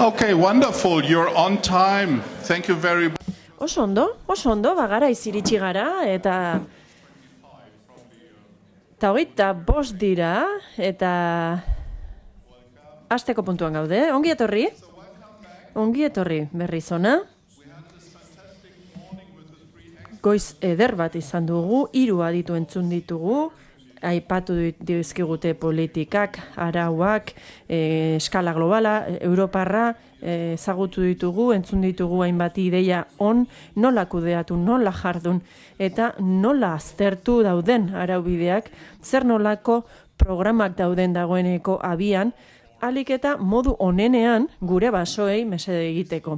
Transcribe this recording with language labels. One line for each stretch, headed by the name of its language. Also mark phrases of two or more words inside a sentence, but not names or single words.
English: Okay, wonderful. You're on time. Thank you very much.
Basque: Oso ondo, bagara iziritsi gara, eta hogeita bost dira, eta hasteko puntuan gaude. Ongi etorri berriz ona. Goiz eder bat izan dugu, 3 aditu entzun ditugu, aipatu dizkigute politikak, arauak, eskala globala, Europarra, ezagutu ditugu, entzun ditugu hainbat ideia nola kudeatu, nola jardun, eta nola aztertu dauden araubideak, zer nolako programak dauden dagoeneko abian, alik eta modu onenean gure basoei mesede egiteko.